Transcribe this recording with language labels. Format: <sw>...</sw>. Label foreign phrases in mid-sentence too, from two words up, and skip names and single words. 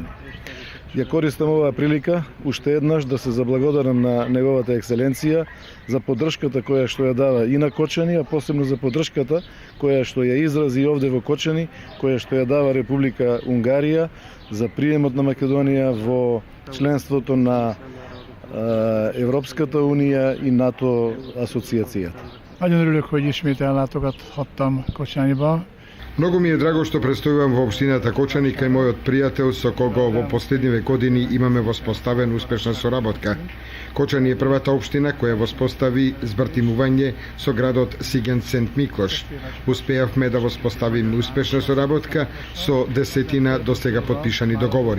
<mk>Ја користам оваа прилика уште еднаш да се заблагодарам на неговата екселенција за поддршката која што ја дава и на Кочани, а посебно за поддршката која што ја изрази овде во Кочани, која што ја дава Република Унгарија за приемот на Македонија во членството на Европската Унија и НАТО асоциацијата.</mk> <hu>Nagyon örülök, hogy ismét ellátogathattam Kocsányiba.</hu> <mk>Многу ми е драго што престојувам во општината Кочани кај мојот пријател со кого во последниве години имаме воспоставен успешна соработка. Кочани е првата општина која воспостави збртимување со градот Сиген Сент Миклош. Успеавме да воспоставиме успешна соработка со десетина досега подпишани договори.</mk>